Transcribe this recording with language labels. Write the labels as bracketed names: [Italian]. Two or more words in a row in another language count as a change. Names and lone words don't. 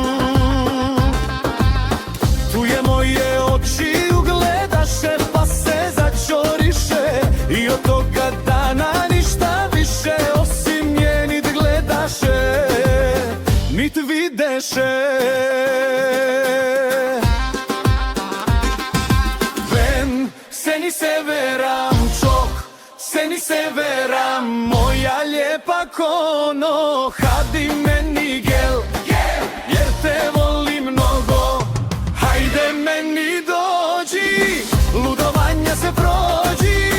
[Bosnian] Tu je moje oči ugledaše, pa se začoriše, i od toga dana ništa više osim nje nit gledaše, nit videše. [Turkish] Seni severam çok, seni severam [Bosnian] moja lijepa kono. [Turkish] Hadi meni gel, [Bosnian] jer te volim mnogo. Hajde meni dođi, ludovanja se prođi.